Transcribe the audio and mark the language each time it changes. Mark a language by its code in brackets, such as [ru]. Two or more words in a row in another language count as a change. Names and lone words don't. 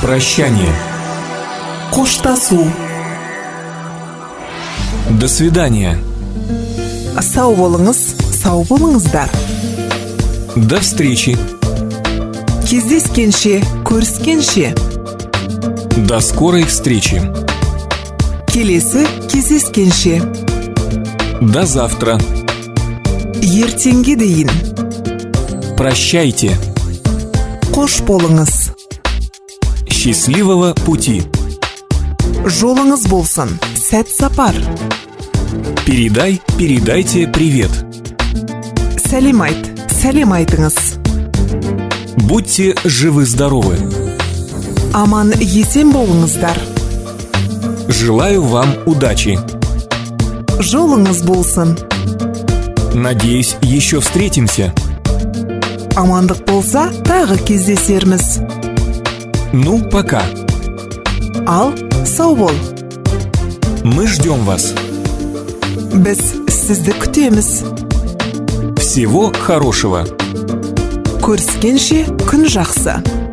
[ru] Прощание. [kk] Коштасу. [ru] До свидания. [kk] Сау болыңыз, сау болыңыздар. [ru] До встречи. [kk] Кездескенше, көріскенше. [ru] До скорой встречи. [kk] Келесі кездескенше. [ru] До завтра. [kk] Ертеңге дейін. [ru] Прощайте. [kk] Қош болыңыз. [ru] Счастливого пути. [kk] Жолыңыз болсын. Сәт сапар. [ru] Передайте привет. [kk] Сәлем айт, сәлем айтыңыз. [ru] Будьте живы-здоровы. [kk] Аман есен болыңыздар. [ru] Желаю вам удачи. [kk] Жолыңыз болсын. [ru] Надеюсь, еще встретимся. [kk] Амандық болса, тағы кездесерміз. [ru] Ну, пока. [kk] Ал, сау бол. [ru] Мы ждем вас. [kk] Біз сізді күтеміз. [ru] Всего хорошего. [kk] Көріскенше күн жақсы.